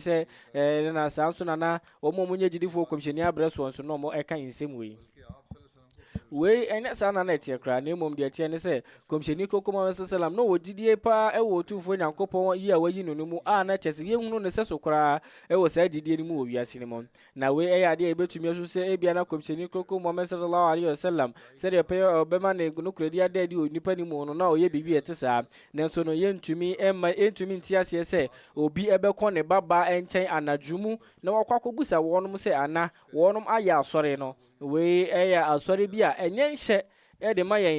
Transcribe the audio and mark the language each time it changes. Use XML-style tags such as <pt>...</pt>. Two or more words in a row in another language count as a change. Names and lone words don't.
<ak>sɛ na saa nso na ɔmo nyɛ gyidifoɔ kɔmhyɛni abrɛ so nso na ɔmo ɛka nsɛm wei wei ɛnyɛ saa na ɛteɛ koraa na mmom deɛ ɛteɛ ne sɛ kɔmhyɛni koko Muhammad sallam na wɔgyidie paa ɛwɔ Otumfoɔ Nyankopɔn yi a wayi no no mu a na kyɛ sɛ yɛhunu ne sɛ so koraa ɛwɔ saa gyidie no mu wɔ wiase no mu na wei ɛyɛ adeɛ a yɛbɛtumi aso sɛ ebia na kɔmhyɛni koko Muhammad</ak> <ar>صلى الله عليه وسلم</ar> <ak>sɛdeɛ ɛpɛyɛ ɔbɛma ne nokorɛdi ada adi wɔ nnipa no mu no na ɔyɛ biribi ɛte saa nanso no yɛntumi nti aseɛ sɛ obi ɛbɛkɔ ne babaa nkyɛn anadwo mu na wakɔ akɔbusa wɔnom sɛ ana wɔnom ayɛ asɔre no wei ɛyɛ asɔre bi a ɛnyɛ nhyɛ ɛde ma yɛn</ak>